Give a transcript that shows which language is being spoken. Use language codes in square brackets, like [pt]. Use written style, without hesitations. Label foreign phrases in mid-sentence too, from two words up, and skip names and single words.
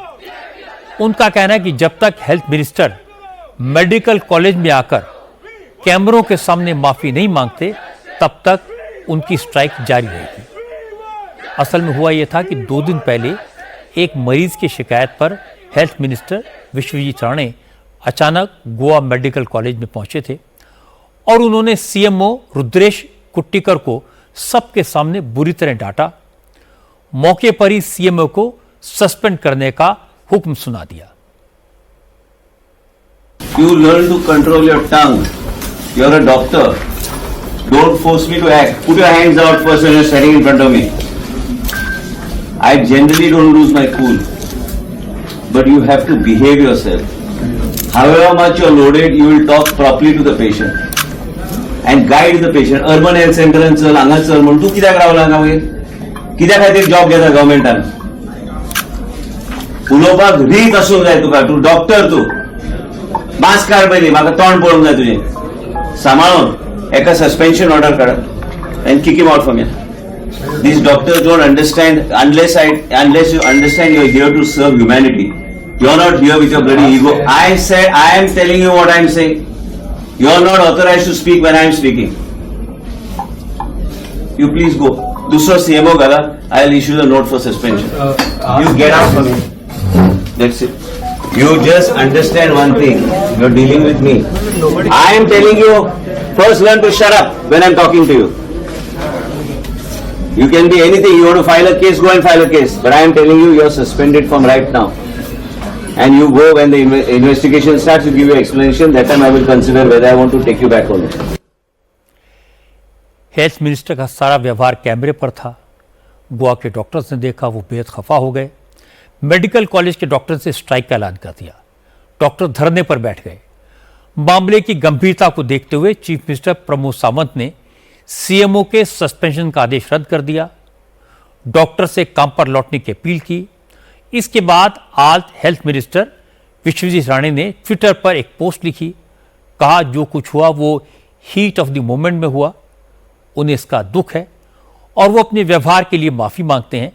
[hi] उनका कहना है कि जब तक [en] health minister medical college [hi] में आकर कैमरों के सामने माफी नहीं मांगते तब तक उनकी स्ट्राइक जारी रहेगी। असल में हुआ यह था कि 2 दिन पहले एक मरीज की शिकायत पर हेल्थ मिनिस्टर विश्वजीत राणे अचानक गोवा मेडिकल कॉलेज में पहुंचे थे और उन्होंने सीएमओ रुद्रेश कुट्टिकर को सबके सामने बुरी तरह डांटा। मौके पर ही सीएमओ को सस्पेंड करने का हुक्म सुना दिया। [en] You learn to control your tongue. You're a doctor. Don't force me to act. Put your hands out first when you're standing in front of me. I generally don't lose my cool. But you have to behave yourself. However much you're loaded, you will talk properly to the patient. And guide the patient. Urban health center and [kok] चल, हांगा चल म्हणून तू कित्याक रावला हांगा वयर? कित्याक खातीर जॉब घेता गव्हर्मेंटान? उलोवपाक रीत आसूंक जाय तुका. तूं डॉक्टर तूं. मास्क काड पयलीं, म्हाका तोंड पळोवंक जाय तुजें. सांबाळून एका [en] suspension order [kok] काडात [en] and kick him out from here. These doctors don't understand unless you understand you're here to serve humanity. You're not here with your bloody ego. I am telling you what I'm saying. You're not authorized to speak when I'm speaking. You please go. [kok] दूसरा CMO गला, [en] I'll issue the note for suspension. You get out from here. That's it. You just understand one thing. You're dealing with me. I am telling you, first learn to shut up when I'm talking to you. You can be anything. You want to file a case, go and file a case. But I am telling you, you're suspended from right now. And you go when the investigation starts, you give your explanation. That time I will consider whether I want to take you back or not. [hi] हेल्थ मिनिस्टर का सारा व्यवहार कैमरे पर था। गोवा के डॉक्टर्स ने देखा, वो बेहद खफा हो गए। [en] medical college [hi] के डॉक्टर्स ने स्ट्राइक का ऐलान कर दिया। डॉक्टर धरने पर बैठ गए। मामले की गंभीरता को देखते हुए [en] chief minister [hi] प्रमोद सावंत ने सीएमओ के सस्पेंशन का आदेश रद्द कर दिया। डॉक्टर से काम पर लौटने की अपील की। इसके बाद आज [en] health minister [hi] विश्वजीत राणे ने ट्विटर पर एक पोस्ट लिखी। कहा जो कुछ हुआ वो [en] heat of the moment [hi] में हुआ, उन्हें इसका दुख है और वो अपने व्यवहार के लिए माफी मांगते हैं।